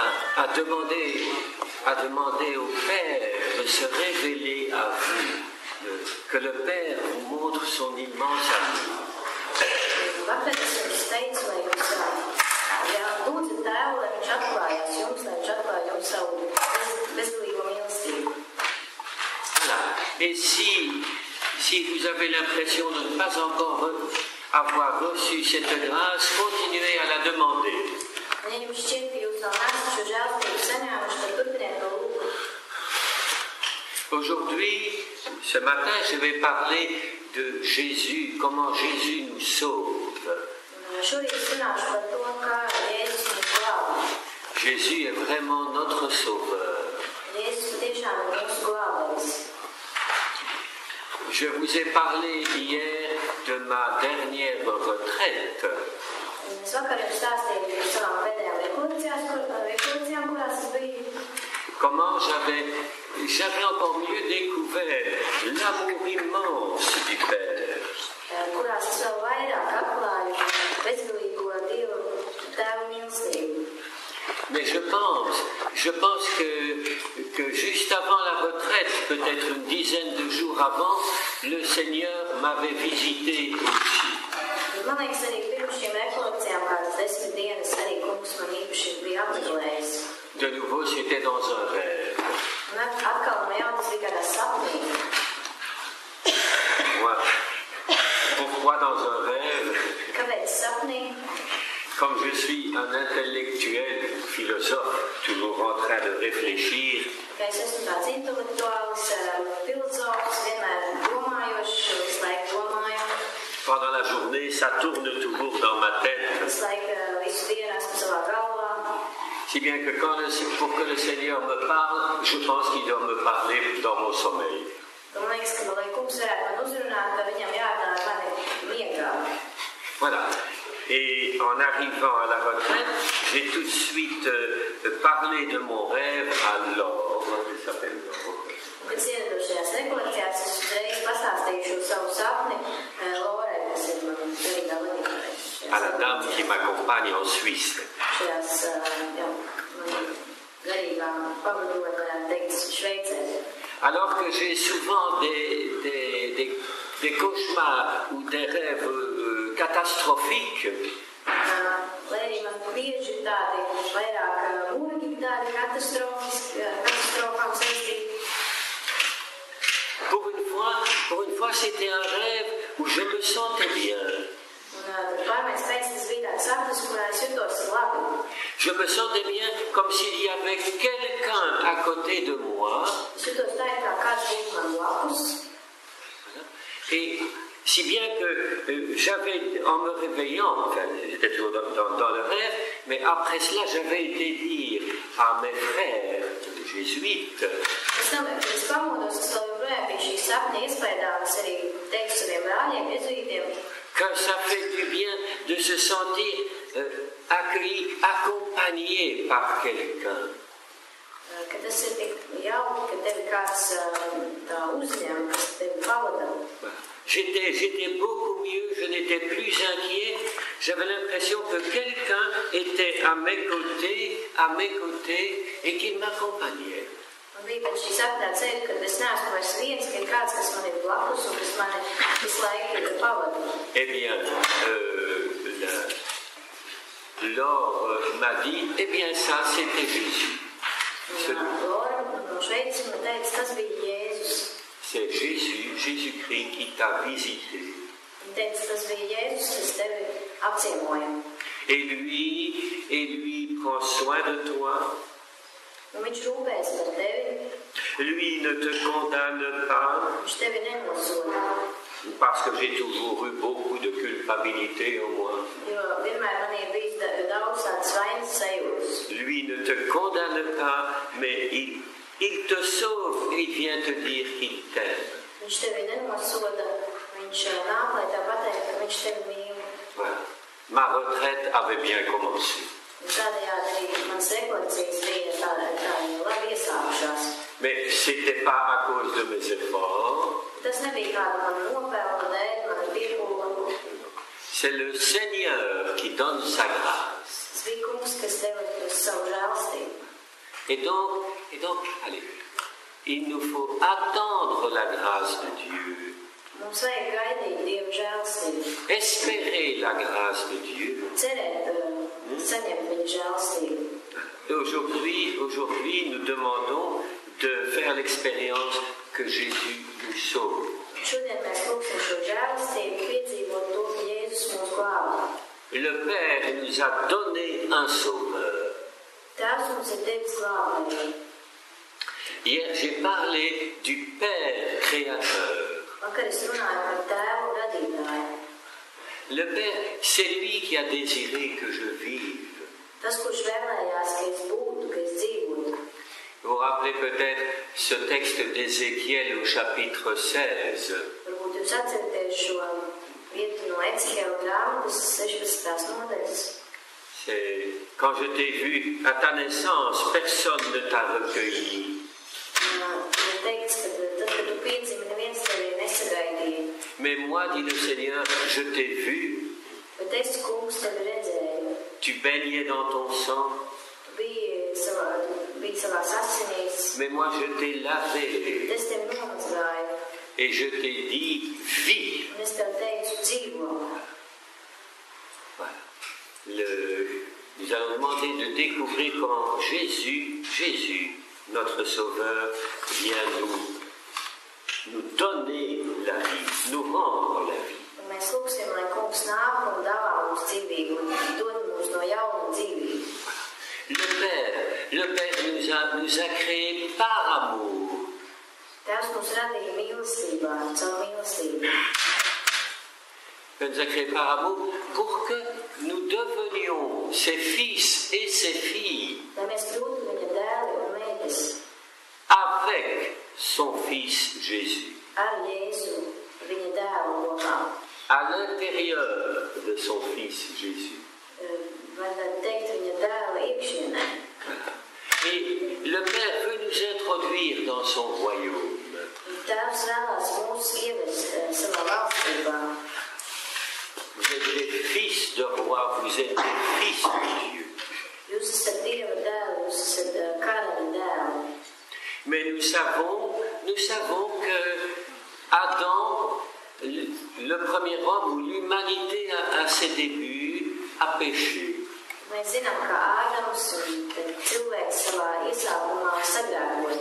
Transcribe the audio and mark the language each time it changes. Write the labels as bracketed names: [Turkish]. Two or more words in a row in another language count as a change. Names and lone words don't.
[French] a demandé au Père de se révéler à vous, que le Père vous montre son immense amour. [Latvian] Vakar es jums teicu, lai jūs lūdzat Tēvu, lai viņš atklājās jums, lai viņš atklāja jums savu bezgalīgo mīlestību. [French] Voilà. Et si vous avez l'impression de ne pas encore avoir reçu cette grâce, continuez à la demander. [Latvian] Ja jums šķiet, ka jūs vēl neesat šo žēlstību saņēmuši, tad turpiniet to lūgt. [French] Aujourd'hui, ce matin, je vais parler de Jésus, comment Jésus nous sauve. [Latvian] Šorīt runāšu par to, kā Jēzus mūs glābj. [French] Jésus est vraiment notre sauveur. [Latvian] Jēzus patiešām ir mūsu glābējs. [French] Je vous ai parlé hier de ma dernière retraite. [Latvian] Es vakar jums stāstīju par savām pēdējām rekolekcijām, kurās es biju. [French] Comment j'avais encore mieux découvert l'amour immense du Père. [Latvian] Kurās es vēl vairāk atklāju bezgalīgo Dievu Tēva mīlestību. [French] Mais je pense que juste avant la retraite, peut-être une dizaine de jours avant, le Seigneur m'avait visité aussi. [Latvian] Man liekas, arī pirms šīm rekolekcijām kādas 10 dienas arī kungs man īpaši bija apmeklējis. [French] De nouveau, c'était dans un rêve. [Latvian] Un atkal no jauna tas bija kādā sapnī. [French] Pourquoi dans un rêve? [Latvian] Kāpēc sapnī? [French] Comme je suis un intellectuel philosophe, toujours en train de réfléchir, [Latvian] Es esmu tāds intelektuāls filozofs, vienmēr domājošs, visu laiku domāju. [French] pendant la journée, ça tourne toujours dans ma tête. [Latvian] Visu laiku, visu dienu esmu savā galvā. [French] Si bien que pour que le Seigneur me parle, je pense qu'il doit me parler dans mon sommeil. [Latvian] Man liekas, ka, lai kungs varētu man uzrunāt, ka viņam jārunā ar mani miegā. [French] Voilà. Et en arrivant à la retraite, j'ai tout de suite parlé de mon rêve à Laure. Elle s'appelle Laure. [Latvian] Kad iedadošajās rekolekcijās, es uzreiz pastāstīju šo savu sapni Laurai, kas ir man garīgā vadītāja. [French] À la dame qui m'accompagne en Suisse. [Latvian] Šajās, garīgā pavadoja, varētu teikt, Šveicē. [French] Alors que j'ai souvent des cauchemars ou des rêves catastrophiques, [Latvian] Lai arī man bieži tādi vairāk mūrgi, tādi katastrofām saistīti. [French] pour une fois, c'était un rêve où je me sentais bien. [Latvian] Pārmaiņas pēc tas bija tāds sapnis, kurā es jutos labi. [French] Je me sentais bien comme s'il y avait quelqu'un à côté de moi. [Latvian] Es jutos tā, kā kāds būtu man blakus. [French] Et si bien que j'avais, en me réveillant, enfin, j'étais toujours dans le rêve, mais après cela, j'avais été dire à mes frères jésuites, [Latvian] Es pamodos, es vēl joprojām biju šī sapņa iespējā, es arī teiktu saviem brāļiem, jezuītiem, [French] que ça fait du bien de se sentir accueilli, accompagné par quelqu'un. [Latvian] ka tas ir tik jauki, ka tevi kāds tā uzņem, kas tevi pavada. [French] J'étais beaucoup mieux, je n'étais plus inquiet. J'avais l'impression que quelqu'un était à mes côtés et qu'il m'accompagnait. [Latvian] Man bija pēc šī sapņā ceļa, kad es neesmu vairs viens, ka ir kāds, kas man ir blakus un kas mani visu laiku pavada. [French] Eh bien, Laure m'a dit, eh bien ça, c'était Jésus. [Latvian] Laura no Šveices man teica, tas bija Jēzus. [French] C'est Jésus-Christ qui t'a visité. [Latvian] Viņa teica, tas bija Jēzus, kas tevi apciemoja. [French] Et lui prend soin de toi. [Latvian] Un viņš rūpēs par tevi. [French] Lui ne te condamne pas. [Latvian] Viņš tevi nenosoda. [French] Parce que j'ai toujours eu beaucoup de culpabilité en moi. [Latvian] Jo vienmēr man ir bijis daudz tādas vainas sajūtas. [French] Lui ne te condamne pas, mais il te sauve et il vient te dire qu'il t'aime. [Latvian] Viņš tevi nenosoda. Viņš nāk, lai tev pateikt, ka viņš tevi mīl. [French] Voilà. Ma retraite avait bien commencé. [Latvian] Tādējādi arī manas rekolekcijas bija tā labi iesākušās. [French] Mais c'était pas à cause de mes efforts. [Latvian] Tas nebija kāda mana nopelna dēļ, mana piepūla. [French] C'est le Seigneur qui donne sa grâce. [Latvian] Tas bija kungs, kas deva savu žēlstību. [French] Et donc, allez, il nous faut attendre la grâce de Dieu. [Latvian] Mums vajag gaidīt Dieva žēlastību, [French] Espérer la grâce de Dieu. [Latvian] cerēt, saņemt viņa žēlastību. [French] Et aujourd'hui, nous demandons de faire l'expérience que Jésus nous sauve. [Latvian] Šodien mēs lūgsim šo žēlastību, piedzīvot to, ka Jēzus mūs glābj. [French] Le Père nous a donné un sauveur. [Latvian] Tēvs mums ir devis glābēju. [French] Hier, j'ai parlé du Père créateur. [Latvian] Vakar es runāju par Tēvu radītāju. [French] Le Père, c'est lui qui a désiré que je vive. [Latvian] Tas, kurš vēlējās, ka es būtu, ka es dzīvotu. [French] Vous vous rappelez peut-être ce texte d'Ézéchiel au chapitre 16. [Latvian] Varbūt jūs atceraties šo vietu no Ecehēla grāmatas 16. nodaļas. [French] C'est quand je t'ai vu à ta naissance, personne ne t'a recueilli. [Latvian] Ir teikts, ka tad, kad tu piedzimi, neviens tevi nesagaidīja. [French] Mais moi, dit le Seigneur, je t'ai vu. [Latvian] Bet es, kungs, tevi redzēju. [French] Tu baignais dans ton sang. [Latvian] Tu biji savās asinīs. [French] Mais moi, je t'ai lavé. [Latvian] Es tevi nomazgāju. [French] Et je t'ai dit, vis. [Latvian] Un es tev teicu, dzīvo. [French] Voilà. Nous allons demander de découvrir comment Jésus, notre Sauveur, vient nous donner la vie, nous rendre la vie. [Latvian] Un mēs lūgsim, lai kungs nāk un dāvā mums dzīvību un dod mums no jauna dzīvību. [French] Le Père nous a créés par amour. [Latvian] Tēvs mums radīja mīlestībā, caur mīlestību. [French] Il nous a créés par amour pour que nous devenions ses fils et ses filles [Latvian] Lai mēs kļūtu viņa dēli un meitas [French] avec son Fils Jésus, [Latvian] ar Jēzu, viņa dēlu kopā. [French] à l'intérieur de son Fils Jésus. [Latvian] Varētu teikt viņa dēla iekšienē. [French] Et le Père veut nous introduire dans son royaume. [Latvian] Tēvs vēlās mūs ievest savā valstībā. [French] Vous êtes des fils de roi, vous êtes des fils de Dieu. [Latvian] Jūs esat Dieva dēli, jūs esat karaļa dēli. [French] Mais nous savons que Adam, le premier homme ou l'humanité à ses débuts, a péché. [Latvian] Mēs zinām, ka Ādams un cilvēks savā iesākumā sagrēkoja.